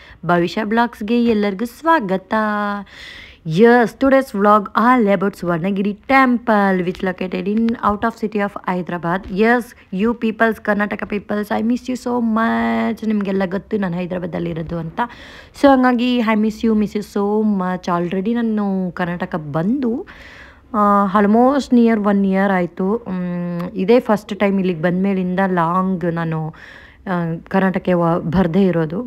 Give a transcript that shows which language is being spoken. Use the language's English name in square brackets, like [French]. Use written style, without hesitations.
[Kannada] Bhavisha Vlogs ಗೆ ಎಲ್ಲರಿಗೂ ಸ್ವಾಗತ. [English] Yes, today's vlog all about Swarnagiri temple which located in out of city of Hyderabad. Yes, you peoples, Karnataka peoples, I miss you so much. [Kannada] ನಿಮಗೆಲ್ಲ ಗೊತ್ತು ನಾನು ಹೈದರಾಬಾದಲ್ಲಿ ಇರೋದು ಅಂತ. So ಹಂಗಾಗಿ [English] I miss you so much. [Kannada] Already ನಾನು ಕರ್ನಾಟಕ ಬಂದು almost near 1 year ಆಯಿತು. ಇದೇ ಫಸ್ಟ್ ಟೈಮ್ ಇಲ್ಲಿಗೆ ಬಂದಮೇಲಿಂದ ಲಾಂಗ್ ನಾನು ಕರ್ನಾಟಕಕ್ಕೆ ಬರದೇ ಇರೋದು.